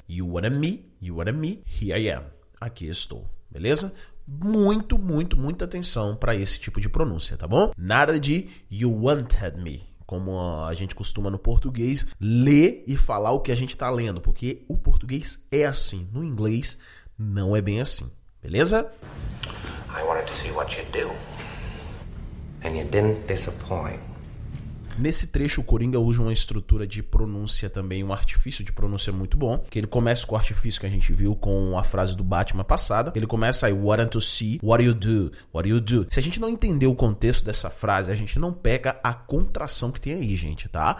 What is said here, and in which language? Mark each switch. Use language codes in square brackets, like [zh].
[en] You wanna me, here I am. [pt] Aqui estou. Beleza? Muita atenção para esse tipo de pronúncia, tá bom? Nada de [en] you wanted me, [pt] como a gente costuma no português ler e falar o que a gente tá lendo, porque o português é assim. No inglês não é bem assim. Beleza? [en] I wanted to see what you'd do. And you didn't disappoint. [pt] Nesse trecho, o Coringa usa uma estrutura de pronúncia também, um artifício de pronúncia muito bom, que ele começa com o artifício que a gente viu com a frase do Batman passada. Ele começa aí, [en] wanted to see, what you do, [pt] what you do. Se a gente não entender o contexto dessa frase, a gente não pega a contração que tem aí, gente, tá?